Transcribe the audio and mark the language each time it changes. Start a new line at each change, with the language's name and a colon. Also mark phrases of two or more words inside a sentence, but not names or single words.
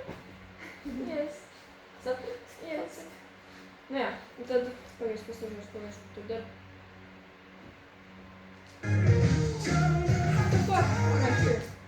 English: Yes. Saprati? Yes.
Latvian: Nu jā, un tad pagaidzi paskatīšos, ko mēs tur daram.
English: What the fuck? I'm right here.